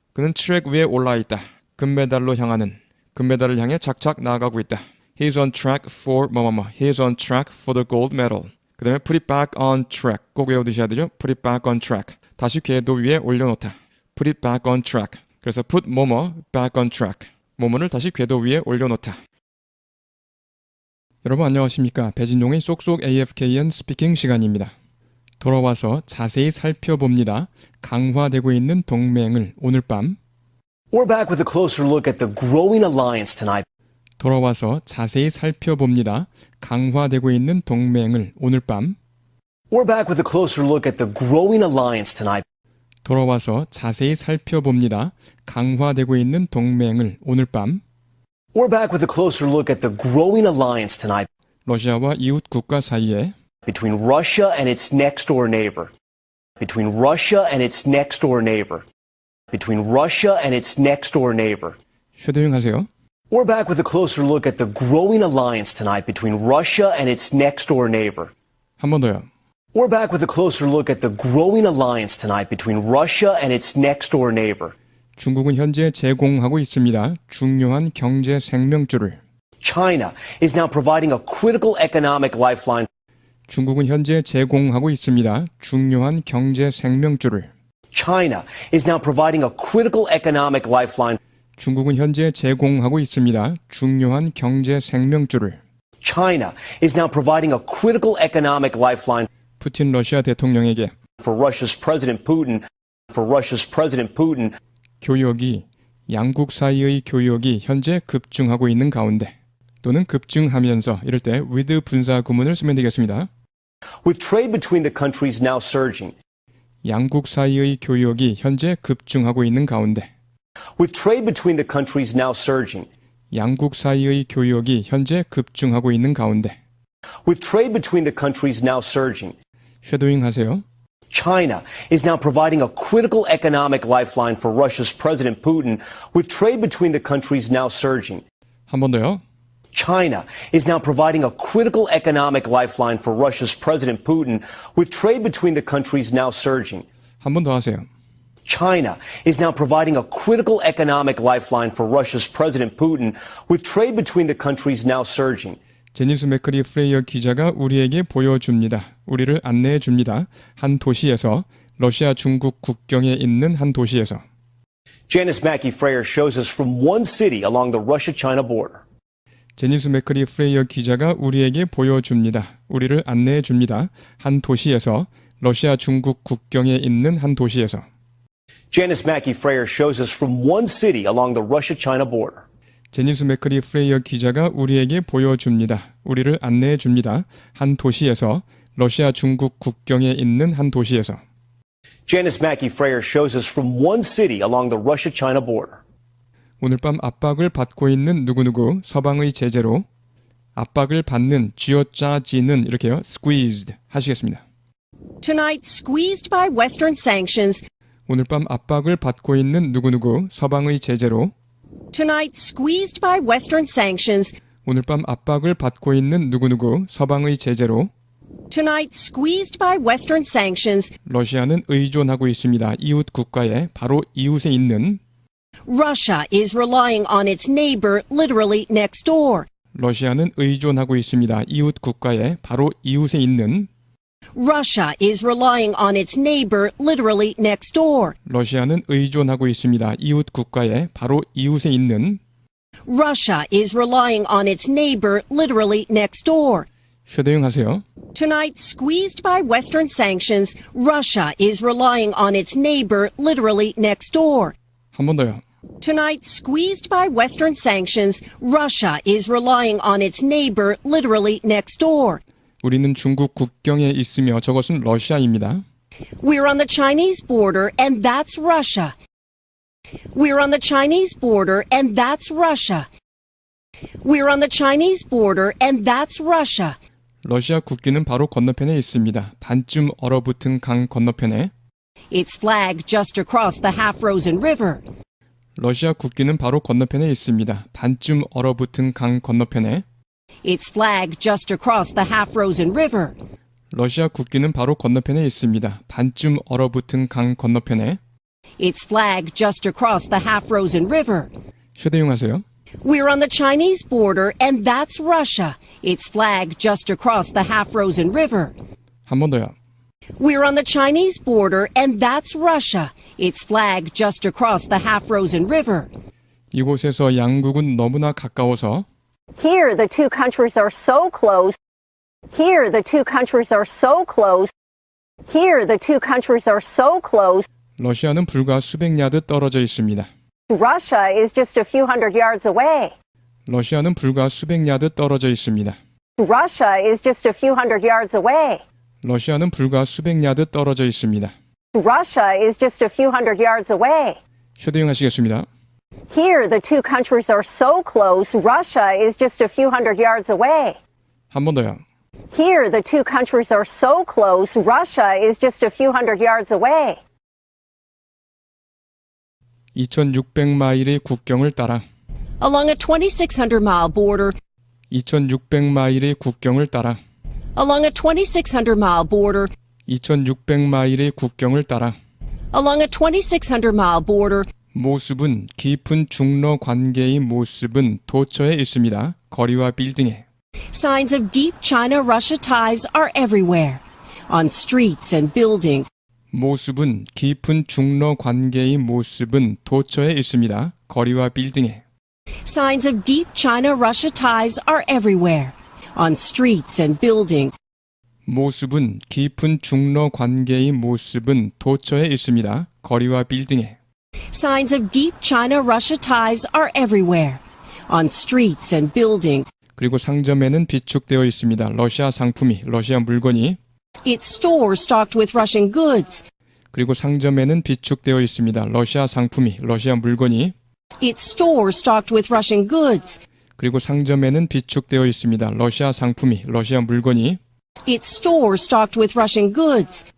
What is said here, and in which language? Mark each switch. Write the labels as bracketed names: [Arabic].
[Korean] 그는 트랙 위에 올라와 있다. 금메달로 향하는. 금메달을 향해 착착 나아가고 있다. [English] He is on track for [Korean] 뭐뭐뭐. [English] He is on track for the gold medal. [Korean] 그 다음에 [English] put it back on track. [Korean] 꼭 외워두셔야 되죠. [English] put it back on track. [Korean] 다시 궤도 위에 올려놓다. [English] put it back on track. [Korean] 그래서 [English] put [Korean] 뭐뭐 [English] back on track. [Korean] 뭐뭐를 다시 궤도 위에 올려놓다. 여러분 안녕하십니까. 배진용의 쏙쏙 AFKN 스피킹 시간입니다. 돌아와서 자세히 살펴봅니다. 강화되고 있는 동맹을 오늘 밤. [English] We're back with a closer look at the growing alliance tonight. [Korean] 돌아와서 자세히 살펴봅니다. 강화되고 있는 동맹을 오늘 밤. [English] We're back with a closer look at the growing alliance tonight. [Korean] 돌아와서 자세히 살펴봅니다. 강화되고 있는 동맹을 오늘 밤. [English] We're back with a closer look at the growing alliance tonight [Korean] 러시아와 이웃 국가 사이에 [English] between Russia and its next door neighbor. Between Russia and its next door neighbor. Between Russia and its next door neighbor. [Korean] 쉐도잉 하세요. [English] We're back with a closer look at the growing alliance tonight between Russia and its next door neighbor. [Korean] 한 번 더요. [English] We're back with a closer look at the growing alliance tonight between Russia and its next door neighbor. [Korean] 중국은 현재 제공하고 있습니다. 중요한 경제 생명줄을. [English] China is now providing a critical economic lifeline. [Korean] 중국은 현재 제공하고 있습니다. 중요한 경제 생명줄을. [English] China is now providing a critical economic lifeline. [Korean] 중국은 현재 제공하고 있습니다. 중요한 경제 생명줄을. [English] China is now providing a critical economic lifeline [Korean] 푸틴 러시아 대통령에게 [English] for Russia's President Putin. For Russia's President Putin. [Korean] 교역이 양국 사이의 교역이 현재 급증하고 있는 가운데 또는 급증하면서 이럴 때 with 분사 구문을 쓰면 되겠습니다. [English] With trade between the countries now surging. [Korean] 양국 사이의 교역이 현재 급증하고 있는 가운데 [English] With trade between the countries now surging. [Korean] 양국 사이의 교역이 현재 급증하고 있는 가운데 [English] With trade between the countries now surging. [Korean] 쉐도잉 하세요. [English] China is now providing a critical economic lifeline for Russia's President Putin, with trade between the countries now surging. [Korean] 한 번 더요. [English] China is now providing a critical economic lifeline for Russia's President Putin, with trade between the countries now surging. [Korean] 한 번 더 하세요. [English] China is now providing a critical economic lifeline for Russia's President Putin, with trade between the countries now surging. [Korean] 제니스 맥커리 프레이어 기자가 우리에게 보여줍니다. 우리를 안내해 줍니다. 한 도시에서 러시아 중국 국경에 있는 한 도시에서 [English] Janice Mackey Frayer shows us from one city along the Russia-China border. [Korean] 제니스 맥커리 프레이어 기자가 우리에게 보여줍니다. 우리를 안내해 줍니다. 한 도시에서 러시아 중국 국경에 있는 한 도시에서 [English] Janice Mackey Frayer shows us from one city along the Russia-China border. [Korean] 제니스 맥커리 프레이어 기자가 우리에게 보여줍니다. 우리를 안내해 줍니다. 한 도시에서 러시아 중국 국경에 있는 한 도시에서 [English] Janice Mackey Frayer shows us from one city along the Russia-China border. [Korean] 오늘 밤 압박을 받고 있는 누구누구 서방의 제재로 압박을 받는 쥐어짜지는 이렇게요. [English] squeezed [Korean] 하시겠습니다. [English] Tonight, squeezed by Western sanctions. [Korean] 오늘 밤 압박을 받고 있는 누구누구 서방의 제재로 [English] Tonight, squeezed by Western sanctions. [Korean] 오늘 밤 압박을 받고 있는 누구누구 서방의 제재로 [English] Tonight, squeezed by Western sanctions. [Korean] 러시아는 의존하고 있습니다. 이웃 국가에 바로 이웃에 있는 [English] Russia is relying on its neighbor literally next door. [Korean] 러시아는 의존하고 있습니다. 이웃 국가에 바로 이웃에 있는 [English] Russia is relying on its neighbor literally next door. [Korean] 러시아는 의존하고 있습니다. 이웃 국가에 바로 이웃에 있는 [English] Russia is relying on its neighbor literally next door. [Korean] 쉐도잉 하세요. [English] Tonight, squeezed by Western sanctions, Russia is relying on its neighbor literally next door. [Korean] 한 번 더요. [English] Tonight, squeezed by Western sanctions, Russia is relying on its neighbor literally next door. [Korean] 우리는 중국 국경에 있으며 저것은 러시아입니다. [English] We're on the Chinese border and that's Russia. We're on the Chinese border and that's Russia. We're on the Chinese border and that's Russia. [Korean] 러시아 국기는 바로 건너편에 있습니다. 반쯤 얼어붙은 강 건너편에. [English] It's flagged just across the half-frozen river. [Korean] 러시아 국기는 바로 건너편에 있습니다. 반쯤 얼어붙은 강 건너편에. [English] It's flagged just across the half-frozen river. [Korean] 러시아 국기는 바로 건너편에 있습니다. 반쯤 얼어붙은 강 건너편에. [English] It's flagged just across the half-frozen river. [Korean] 휴대용하세요. [English] We're on the Chinese border and that's Russia. It's flagged just across the half-frozen river. [Korean] 한 번 더요. [English] We're on the Chinese border and that's Russia. It's flagged just across the half-frozen river. [Korean] 이곳에서 양국은 너무나 가까워서 [English] Here the two countries are so close. Here the two countries are so close. Here the two countries are so close. [Korean] 러시아는 불과 수백 야드 떨어져 있습니다. [English] Russia is just a few hundred yards away. [Korean] 러시아는 불과 수백 야드 떨어져 있습니다. [English] Russia is just a few hundred yards away. [Korean] 러시아는 불과 수백 야드 떨어져 있습니다. [English] Russia is just a few hundred yards away. [Korean] 휴대용하시겠습니다. [English] Here the two countries are so close. Russia is just a few hundred yards away. [Korean] 한 번 더요. [English] Here the two countries are so close. Russia is just a few hundred yards away. [Korean] 2600마일의 국경을 따라 [English] Along a 2,600-mile border, [Korean] 2600마일의 국경을 따라 [English] along a 2,600-mile border, [Korean] 2600마일의 국경을 따라 [English] along a 2,600-mile border, [Korean] 모습은 깊은 중러 관계의 모습은 도처에 있습니다. 거리와 빌딩에. [English] signs of deep China-Russia ties are everywhere. On streets and buildings, [Korean] 모습은 깊은 중러 관계의 모습은 도처에 있습니다. 거리와 빌딩에. [English] signs of deep China-Russia ties are everywhere. On streets and buildings, [Korean] 모습은 깊은 중러 관계의 모습은 도처에 있습니다. 거리와 빌딩에. [English] signs of deep China-Russia ties are everywhere. On streets and buildings, [Korean] 그리고 상점에는 비축되어 있습니다. 러시아 상품이, 러시아 물건이. [English] its stores stocked with Russian goods, [Korean] 그리고 상점에는 비축되어 있습니다. 러시아 상품이, 러시아 물건이. [English] its stores stocked with Russian goods, [Korean] 그리고 상점에는 비축되어 있습니다. 러시아 상품이, 러시아 물건이. [English] its stores stocked with Russian goods,